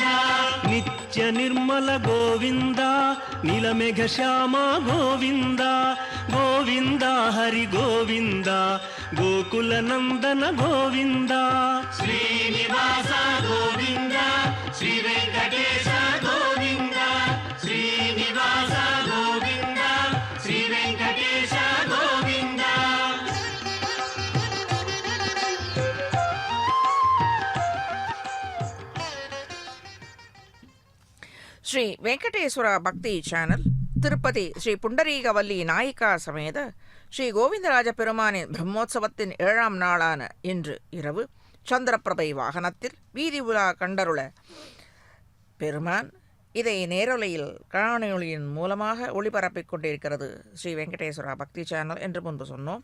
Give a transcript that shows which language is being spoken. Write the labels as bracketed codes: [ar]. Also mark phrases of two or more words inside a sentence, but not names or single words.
[kn] ನಿತ್ಯ ನಿರ್ಮಲ ಗೋವಿಂದ ನೀಲಮೇಘ ಶ್ಯಾಮ ಗೋವಿಂದ ಗೋವಿಂದ ಹರಿ ಗೋವಿಂದ ಗೋಕುಲ ನಂದನ ಗೋವಿಂದ ಶ್ರೀನಿವಾಸ ಗೋವಿಂದ ಶ್ರೀ ವೆಂಕಟೇಶ ಗೋವಿಂದ ಶ್ರೀನಿವಾಸ ಗೋವಿಂದ ಶ್ರೀ ವೆಂಕಟೇಶ ಗೋವಿಂದ. [ta] ಶ್ರೀ ವೆಂಕಟೇಶ್ವರ ಭಕ್ತಿ ಚಾನல் திருப்பதி ஸ்ரீ புண்டரீகவல்லி நாயிகா சமேத ஸ்ரீ கோவிந்தராஜ பெருமானின் பிரம்மோற்சவத்தின் 7ஆம் நாளான இன்று இரவு சந்திரபிரபை வாகனத்தில் வீதி உலா கண்டருள பெருமான் இதை நேரலையில் காணொளியின் மூலமாக ஒளிபரப்பிக் கொண்டிருக்கிறது ஸ்ரீ வெங்கடேஸ்வரா பக்தி சேனல் என்று முன்பு சொன்னோம்.